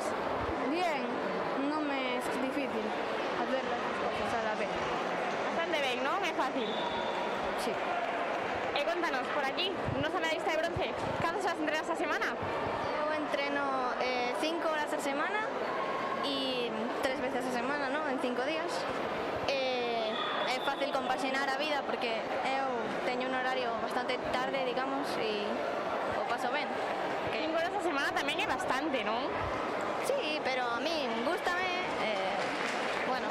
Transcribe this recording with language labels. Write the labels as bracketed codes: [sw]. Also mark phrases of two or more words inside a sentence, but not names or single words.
[es] Bien, no me es difícil hacer las dos cosas a la vez. Bastante bien, ¿no? Es fácil. Sí. Contanos, por aquí, ¿no se medallista de bronce? ¿Cuántas horas entrenas a semana? Yo entreno 5 horas a semana y 3 veces a semana, ¿no? En 5 días. [gl] É fácil compaxinar a vida porque eu teño un horario bastante tarde, digamos, e o paso ben. 5 horas a semana tamén é bastante, non? Sí, pero a mí gústame, bueno.